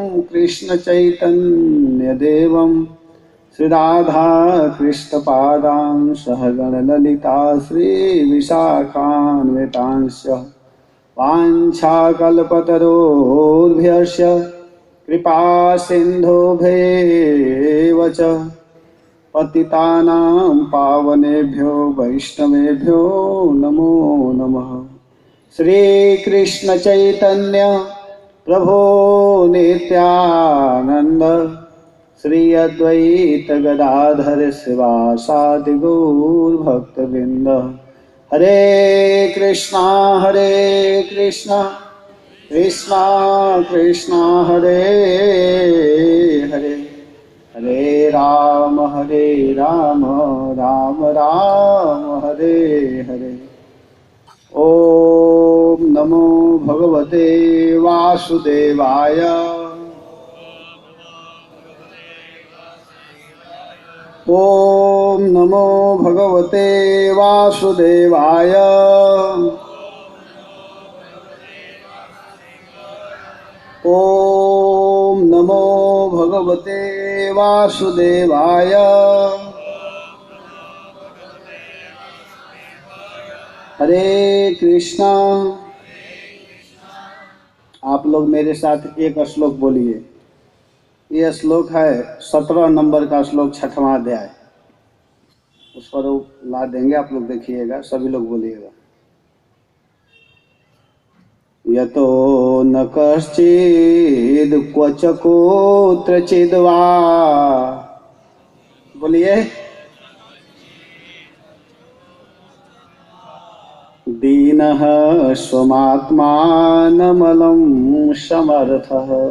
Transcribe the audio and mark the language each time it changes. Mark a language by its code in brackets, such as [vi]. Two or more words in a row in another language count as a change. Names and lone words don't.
[sa] कृष्णचैतन्यदेवं श्रीराधा कृष्णपादां सहगण ललिता श्रीविशाखान्वितांश्च वाञ्छाकल्पतरोर्भ्यश्च कृपा सिन्धुभ्येव च पतितानां पावनेभ्यो वैष्णवेभ्यो नमो नमः। श्रीकृष्ण चैतन्य प्रभो नित्यानंद श्री अद्वैत गदाधर शिवासादि गौर भक्तवृंद। हरे कृष्णा कृष्णा कृष्णा हरे हरे, हरे राम राम राम हरे हरे। ओम नमो भगवते वासुदेवाय। ओम नमो भगवते वासुदेवाय। ओम नमो भगवते वासुदेवाय। हरे कृष्णा। [hi] आप लोग मेरे साथ एक श्लोक बोलिए। ये श्लोक है 17 नंबर का श्लोक, 6वां अध्याय। उस पर ला देंगे, आप लोग देखिएगा, सभी लोग बोलिएगा। [sa] यतो न कश्चिद क्वच कुत्रचिद वा, बोलिए, दीनः स्वमात्मानमलं समर्थः